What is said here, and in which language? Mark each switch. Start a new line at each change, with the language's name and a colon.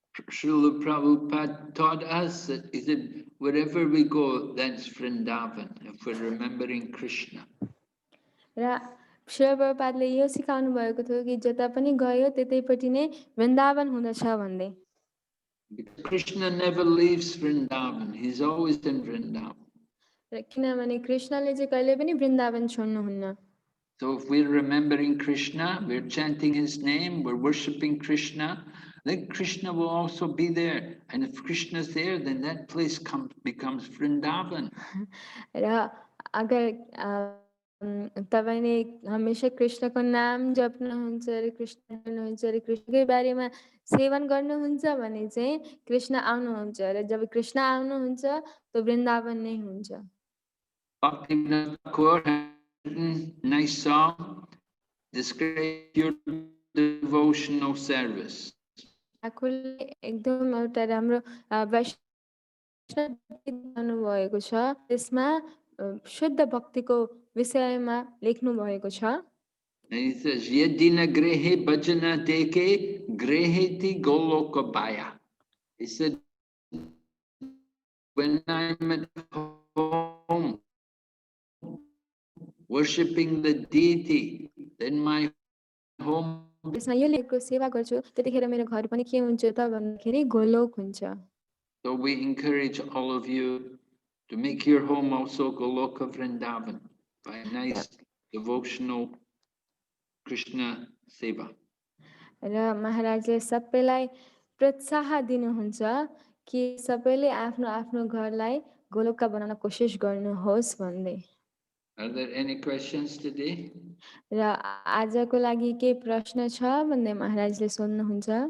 English: Srila Prabhupada taught us that he said, wherever we go, that's Vrindavan, if we're remembering Krishna.
Nepali: र शिल प्रभुपादले यो सिकाउनु भएको थियो कि जता पनि गयो त्यतैपट्टि नै वृन्दावन हुँदछ भन्दै।
English: Krishna never leaves Vrindavan, he's always in Vrindavan.
Nepali: र किनभने कृष्णले चाहिँ कहिले पनि Vrindavan छोड्नुहुन्न।
English: So if we're remembering Krishna, we're chanting his name, we're worshipping Krishna, then Krishna will also be there. And if Krishna is there, then that place becomes Vrindavan.
Nepali: र अगर तपाईले हमेशा कृष्णको नाम जप्नुहुन्छ र कृष्ण गर्नुहुन्छ र कृष्णकै बारेमा सेवन गर्नुहुन्छ भने चाहिँ कृष्ण आउनुहुन्छ र जब कृष्ण आउनुहुन्छ तो वृन्दावन नै हुन्छ।
English: Bhaktivinoda Thakur has written nice song, describe your devotional service.
Nepali: ठाकुरले एकदम एउटा राम्रो वैष्णव गीत गाउनुभएको छ, त्यसमा शुद्ध भक्तिको विषयमा लेख्नु भएको छ।
English: And he says,
Bangla: Yedina grehe bhajana deke greheti goloka baya.
English: He said, when I'm at home worshipping the deity, then my home.
Nepali: त्यसमा यो लेखको सेवा गर्छु त्यतिखेर मेरो घर पनि के हुन्छ त भन्दाखेरि गोलोक हुन्छ।
English: So we encourage all of you to make your home also Goloka Vrindavan by a nice devotional Krishna seva.
Nepali: र महाराजले सबैलाई प्रोत्साहन दिनुहुन्छ कि सबैले आफ्नो आफ्नो घरलाई गोलोकका बनाउन कोसिस गर्नुहोस् भन्दै।
English: Are there any questions today?
Nepali: र आजको लागि के प्रश्न छ भन्दै महाराजले सोध्नुहुन्छ।